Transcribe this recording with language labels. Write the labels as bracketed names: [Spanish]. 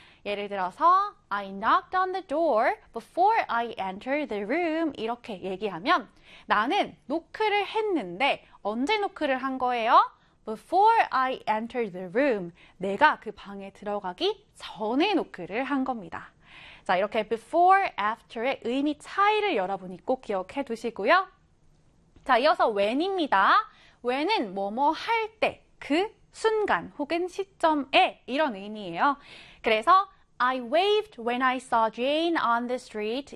[Korean] 예를 들어서 [English] I knocked on the door before I entered the room. [Korean] 이렇게 얘기하면 나는 노크를 했는데 언제 노크를 한 거예요? [English] Before I entered the room. [Korean] 내가 그 방에 들어가기 전에 노크를 한 겁니다. 자, 이렇게 before, after의 의미 차이를 여러분이 꼭 기억해 두시고요. 자, 이어서 when입니다. when은 뭐뭐 할 때, 그 순간 혹은 시점에 이런 의미예요. 그래서 [English] I waved when I saw Jane on the street.